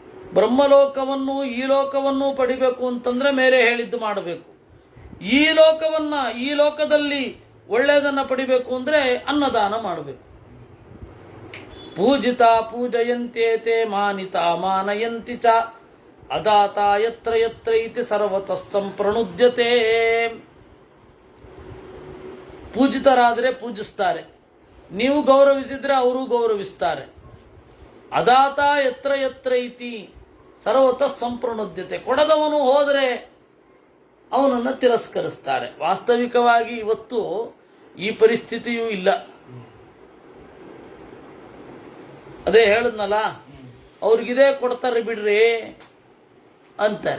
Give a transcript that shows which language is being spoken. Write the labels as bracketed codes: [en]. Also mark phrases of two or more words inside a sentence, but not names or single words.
[kn] ಬ್ರಹ್ಮಲೋಕವನ್ನು ಈ ಲೋಕವನ್ನು ಪಡಿಬೇಕು ಅಂತಂದ್ರೆ ಮೇಲೆ ಹೇಳಿದ್ದು ಮಾಡಬೇಕು. ಈ ಲೋಕದಲ್ಲಿ ಒಳ್ಳೆಯದನ್ನು ಪಡಿಬೇಕು ಅಂದ್ರೆ ಅನ್ನದಾನ ಮಾಡಬೇಕು. [sa] ಪೂಜಿತ ಪೂಜಯಂತೇತೆ ಮಾನಿತ ಮಾನಯಂತಿ ಚ ಅದಾತ ಯತ್ರ ಯತ್ರ ಇತಿ ಸರ್ವತಃ ಸಂಪ್ರಣುದ್ಯತೆ. [kn] ಪೂಜಿತರಾದರೆ ಪೂಜಿಸ್ತಾರೆ, ನೀವು ಗೌರವಿಸಿದ್ರೆ ಅವರು ಗೌರವಿಸ್ತಾರೆ. [sa] ಅದಾತ ಯತ್ರ ಯತ್ರ ಇತಿ ಸರ್ವತಃ ಸಂಪ್ರಣುದ್ಯತೆ. [kn] ಕೊಡದವನು ಹೋದರೆ ಅವನನ್ನು ತಿರಸ್ಕರಿಸ್ತಾರೆ. ವಾಸ್ತವಿಕವಾಗಿ ಇವತ್ತು ಈ ಪರಿಸ್ಥಿತಿಯೂ ಇಲ್ಲ. ಅದೇ ಹೇಳಿದ್ನಲ್ಲ, ಅವ್ರಿಗಿದೇ ಕೊಡ್ತಾರೆ ಬಿಡ್ರಿ ಅಂತಾರೆ.